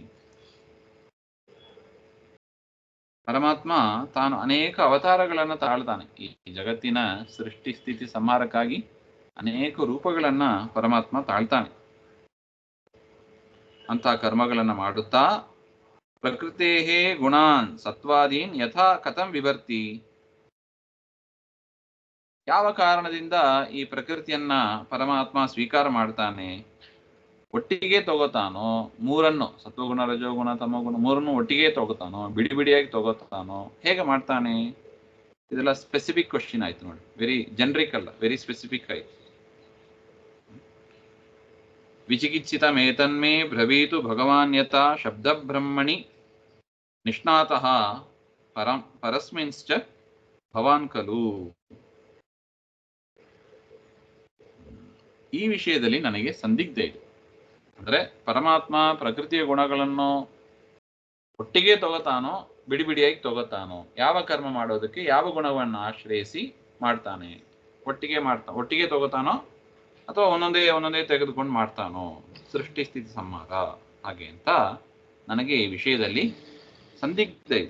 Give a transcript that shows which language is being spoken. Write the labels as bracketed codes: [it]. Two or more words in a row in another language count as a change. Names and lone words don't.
[kn] ಪರಮಾತ್ಮ ತಾನು ಅನೇಕ ಅವತಾರಗಳನ್ನು ತಾಳ್ತಾನೆ. ಈ ಜಗತ್ತಿನ ಸೃಷ್ಟಿ ಸ್ಥಿತಿ ಸಂಹಾರಕ್ಕಾಗಿ ಅನೇಕ ರೂಪಗಳನ್ನ ಪರಮಾತ್ಮ ತಾಳ್ತಾನೆ. ಅಂತ ಕರ್ಮಗಳನ್ನು ಮಾಡುತ್ತಾ [sa] ಪ್ರಕೃತೇಹೇ ಗುಣಾನ್ ಸತ್ವಾದೀನ್ ಯಥಾ ಕಥಂ ವಿಭರ್ತಿ, [kn] ಯಾವ ಕಾರಣದಿಂದ ಈ ಪ್ರಕೃತಿಯನ್ನ ಪರಮಾತ್ಮ ಸ್ವೀಕಾರ ಮಾಡ್ತಾನೆ, ಒಟ್ಟಿಗೆ ತಗೋತಾನೋ, ಮೂರನ್ನು ಸತ್ವಗುಣ ರಜೋಗುಣ ತಮೋಗುಣ ಮೂರನ್ನು ಒಟ್ಟಿಗೆ ತಗೋತಾನೋ, ಬಿಡಿ ಬಿಡಿಯಾಗಿ ತಗೋತಾನೋ, ಹೇಗೆ ಮಾಡ್ತಾನೆ? ಇದೆಲ್ಲ [en] specific question [kn] ಆಯ್ತು ನೋಡಿ. [en] very generic [kn] ಅಲ್ಲ, [en] very specific [kn] ಆಯ್ತು. [sa] ವಿಚಿಕಿತ್ಸಿತಮೇತನ್ಮೇ ಬ್ರವೀತು ಭಗವಾನ್ ಯಥಾ ಶಬ್ದ ಬ್ರಹ್ಮಣಿ ನಿಷ್ಣಾತಃ ಪರಸ್ಮಿನ್ಶ್ಚ ಭವಾನ್ ಖಲು. [kn] ಈ ವಿಷಯದಲ್ಲಿ ನನಗೆ ಸಂದಿಗ್ಧ ಇದೆ. ಅಂದ್ರೆ ಪರಮಾತ್ಮ ಪ್ರಕೃತಿಯ ಗುಣಗಳನ್ನು ಒಟ್ಟಿಗೆ ತಗೋತಾನೋ, ಬಿಡಿ ಬಿಡಿಯಾಗಿ ತಗೋತಾನೋ, ಯಾವ ಕರ್ಮ ಮಾಡೋದಕ್ಕೆ ಯಾವ ಗುಣವನ್ನು ಆಶ್ರಯಿಸಿ ಮಾಡ್ತಾನೆ, ಒಟ್ಟಿಗೆ ತಗೋತಾನೋ ಅಥವಾ ಒಂದೊಂದೇ ತೆಗೆದುಕೊಂಡು ಮಾಡ್ತಾನೋ, ಸೃಷ್ಟಿ ಸ್ಥಿತಿ ಸಂಹಾರ ಹಾಗೆ ಅಂತ ನನಗೆ ಈ ವಿಷಯದಲ್ಲಿ ಸಂದಿಗ್ಧ ಇದೆ.